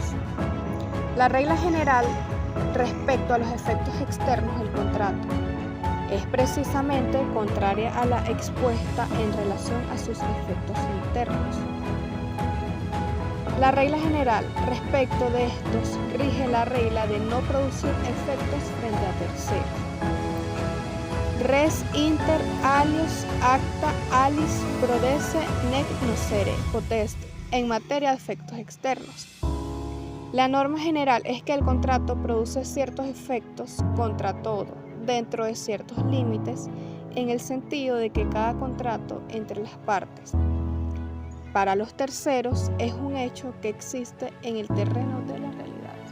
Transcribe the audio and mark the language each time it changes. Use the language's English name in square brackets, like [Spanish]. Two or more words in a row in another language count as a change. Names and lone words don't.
[Spanish] La regla general respecto a los efectos externos del contrato es precisamente contraria a la expuesta en relación a sus efectos internos. La regla general respecto de estos rige la regla de no producir efectos frente a terceros. [Latin] Res inter alios acta alis prodesse nec nocere potest [Spanish] en materia de efectos externos. La norma general es que el contrato produce ciertos efectos contra todo, dentro de ciertos límites, en el sentido de que cada contrato entre las partes, para los terceros, es un hecho que existe en el terreno de la realidad.